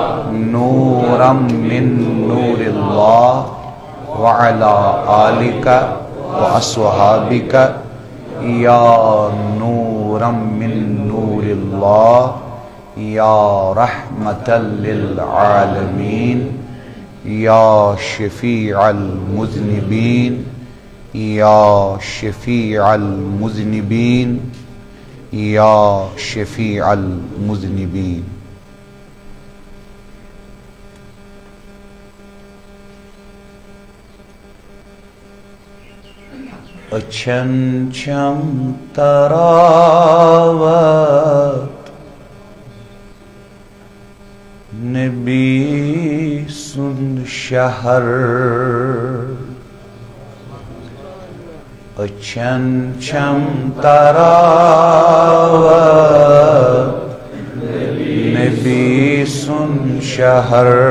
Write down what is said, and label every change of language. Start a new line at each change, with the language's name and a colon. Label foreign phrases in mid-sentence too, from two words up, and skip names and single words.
Arabic: نورا من نور الله وعلى آلك وأصحابك يا نورا من نور الله يا رحمة للعالمين يا شفيع المذنبين يا شفيع المذنبين يا شفيع المذنبين
Kashmiri: اچھن چم تراوت نبی سن شہر اچھن چم تراوت نبی سن شہر